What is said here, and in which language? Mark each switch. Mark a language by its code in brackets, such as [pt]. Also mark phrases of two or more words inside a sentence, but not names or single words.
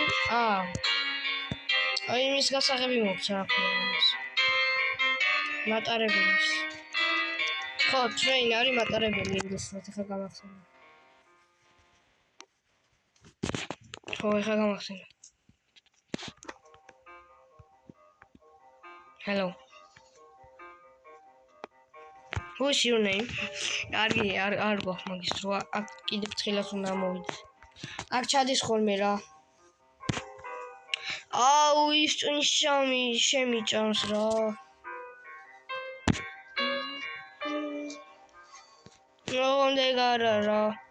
[ka] აი მის გასაღები მოგცა ახლა. მატარებლის. ხო, train არის მატარებელი ინგლისურად, ეხლა გამახსენე. ხო, ეხლა გამახსენე. [en] Hello. What's your name? [ka] არ გვაქვს მაგის რვა, აქ კიდევ თხილას უნდა მოვიდე. აქ ჩადის ხოლმე რა. აუ, ის შემიჭამს რა. ოღონდ ეგ არა რა.